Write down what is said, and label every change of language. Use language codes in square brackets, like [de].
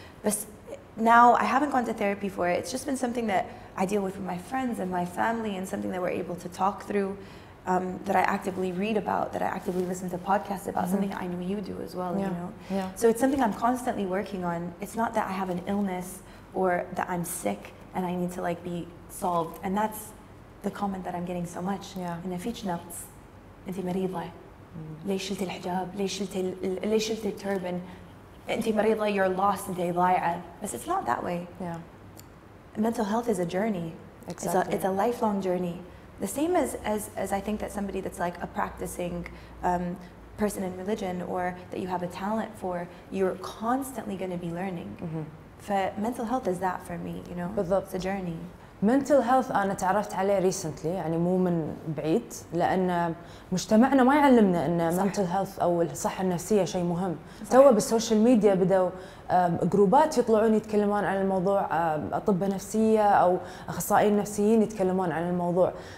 [en] But now I haven't gone to therapy for it. It's just been something that I deal with my friends and my family, and something that we're able to talk through, that I actively read about, that I actively listen to podcasts about, something I know you do as well, you know. So it's something I'm constantly working on. It's not that I have an illness or that I'm sick and I need to like be solved. And that's the comment that I'm getting so much. [ar] إن فيش نقص، أنت مريضة، ليش شلتي الحجاب؟ ليش شلتي التربن؟ أنت مريضة، [en] you're lost، [ar] أنت ضايعة. [en] But it's not that way. Mental health is a journey. Exactly. It's a lifelong journey. The same as I think that somebody that's like a practicing person in religion, or that you have a talent for, you're constantly going to be learning. فmental health is that for me, you know. [ar] بالضبط. [en] It's a journey. [ar] mental health أنا تعرفت عليه recently، يعني مو من بعيد، لأن مجتمعنا ما يعلمنا أن mental health أو الصحة النفسية شيء مهم. تو بالسوشيال ميديا بدأوا جروبات يطلعون يتكلمون عن الموضوع، أطباء نفسية أو أخصائيين نفسيين يتكلمون عن الموضوع.